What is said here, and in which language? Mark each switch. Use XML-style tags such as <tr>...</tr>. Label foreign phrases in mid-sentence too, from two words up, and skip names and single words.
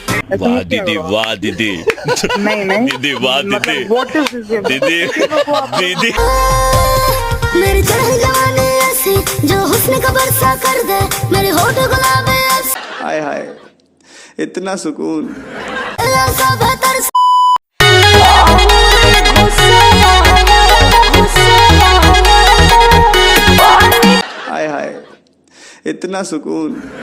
<hi>वाह दीदी, वाह दीदी। नहीं नहीं दीदी वाह दीदी,</hi> <en>What is this?</en> <hi>दीदी दीदी। मेरी चढ़ी जवानी ऐसी जो हुस्न का बरसा कर दे, मेरे होठ गुलाबी ऐसी। हाय हाय, इतना सुकून। ऐसा बेहतर हाय हाय, इतना सुकून।</hi>